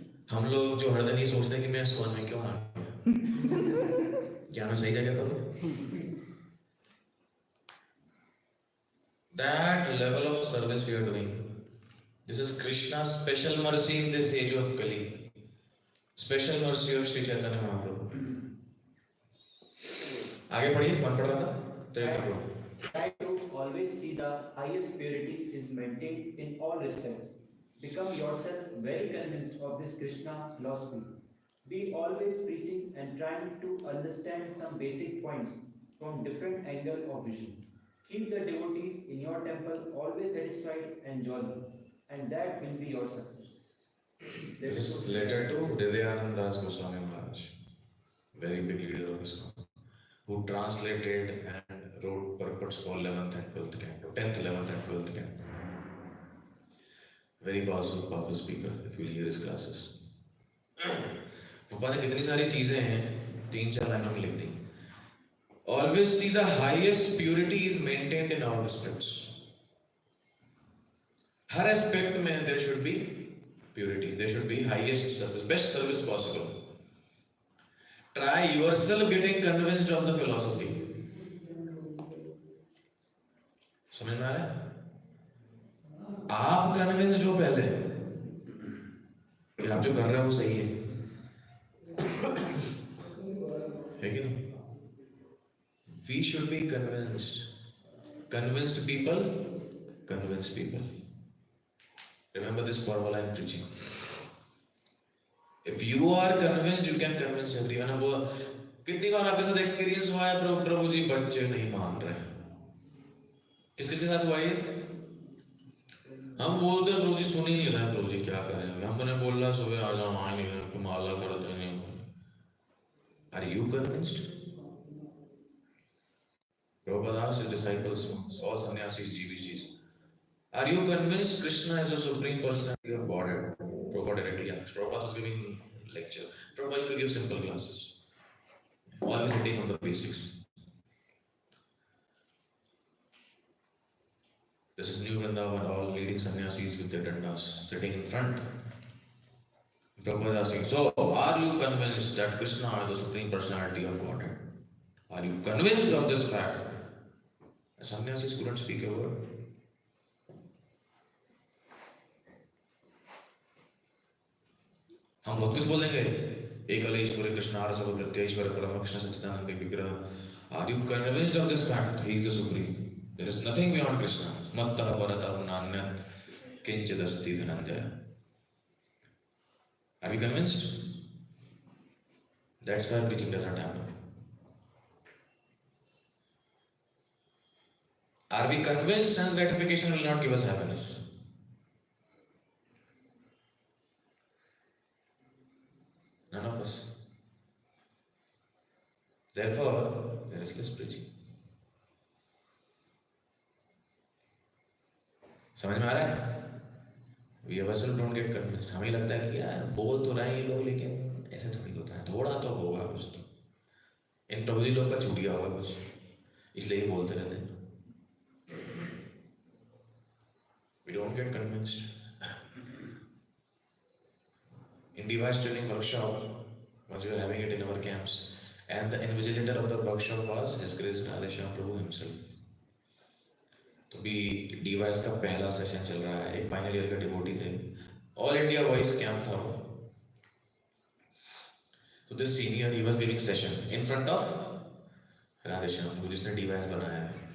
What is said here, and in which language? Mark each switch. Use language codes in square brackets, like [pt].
[hi] हम लोग जो हर दिन ये सोचते हैं कि मैं ISKCON में क्यों आ गया, क्या मैं सही जगह पर हूँ? [en] That level of service we are doing, This is Krishna's special mercy in this age of Kali. Special mercy of Sri Chaitanya Mahaprabhu. [hi] आगे पढ़िए, कौन पढ़ रहा था? [en] Try to always see the highest purity is maintained in all respects. Become yourself very convinced of this Krishna philosophy. Be always preaching and trying to understand some basic points from different angle of vision. Keep the devotees in your temple always satisfied and jolly, and that will be your success. This is letter to Hridayananda Das Goswami Maharaj, very big leader of ISKCON, who translated and wrote purports for 11th and 12th canto, 10th, 11th and 12th canto. Very powerful speaker, if you hear his classes. [hi] Prabhupada ने कितनी सारी चीजें हैं, 3-4 लाइनों में लिख दी. [en] Always see the highest purity is maintained in all respects. [hi] हर aspect में [en] there should be purity. There should be highest service, best service possible. Try yourself getting convinced of the philosophy. [hi] समझ में आ रहा है? आप convinced हो पहले कि आप जो कर रहे हो वो सही है कि नहीं? [en] We should be convinced. Convinced people convince people. Remember this formula in preaching. If you are convinced, you can convince everyone. [hi] अब कितनी बार आपके साथ एक्सपीरियंस हुआ है प्रभु जी बच्चे नहीं मान रहे? किसके साथ हुआ ये? हम बोलते हैं प्रभु जी सुन ही नहीं रहे, प्रभु जी क्या करें? हमने बोला सुबह आ जाओ, आ नहीं रहे, माला करते नहीं. [en] Are you convinced? Prabhupada asked his disciples, all sannyasis, GBCs, are you convinced Krishna is the Supreme Personality of Godhead? Prabhupada directly asked. Prabhupada was giving lecture. Prabhupada used to give simple classes, always hitting on the basics. This is New Vrindavan, all leading sannyasis with their dandas sitting in front. Prabhupada asking, so are you convinced that Krishna is the Supreme Personality of Godhead? Are you convinced of this fact? The sannyasis couldn't speak a word. [hi] हम बहुत कुछ बोलेंगे, एक ईश्वर Krishna are सब प्रत्येश्वर परम कृष्ण सच्चिदानंद विग्रह. [en] Are you convinced of this fact? He is the Supreme. There is nothing beyond Krishna. [sa] Mattah paratam nanyat kinchidasti dhananjaya. [en] Are we convinced? That's why preaching doesn't happen. Are we convinced sense gratification will not give us happiness? None of us. Therefore, there is less preaching. [hi] समझ में आ रहा है? [en] We ourselves don't get convinced. [hi] हमें लगता है कि यार बोल तो रहे हैं ये लोग, लेकिन ऐसे थोड़ी होता है, थोड़ा तो होगा कुछ तो. इन प्रभु जी लोग का छूट गया होगा कुछ, इसलिए ये बोलते रहते हैं. [en] We don't get convinced. In device training workshop, once we were having it in our camps, and the invigilator of the workshop was His Grace Radha Prabhu himself. [hi] तो भी device का पहला सेशन चल रहा है, एक फाइनल ईयर का devotee थे, ऑल इंडिया वॉइस कैंप था वो. [en] तो this senior he was giving session in front of Radhe Shyam, जिसने device बनाया है.